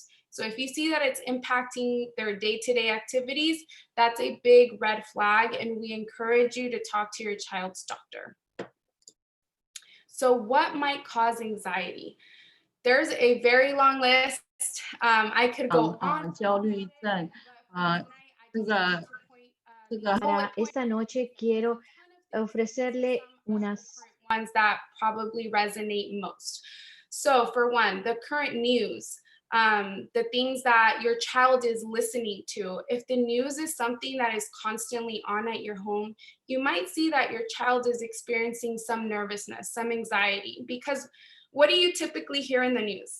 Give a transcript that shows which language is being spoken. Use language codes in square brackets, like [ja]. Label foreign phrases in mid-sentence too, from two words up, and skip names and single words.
[en] So if you see that it's impacting their day-to-day activities, that's a big red flag, and we encourage you to talk to your child's doctor. So what might cause anxiety? There's a very long list. I could go on. [zh] 焦虑症这个 [es] Para esta noche quiero ofrecerle unas [en] ones that probably resonate most. So for one, the current news, the things that your child is listening to. If the news is something that is constantly on at your home, you might see that your child is experiencing some nervousness, some anxiety, because what do you typically hear in the news?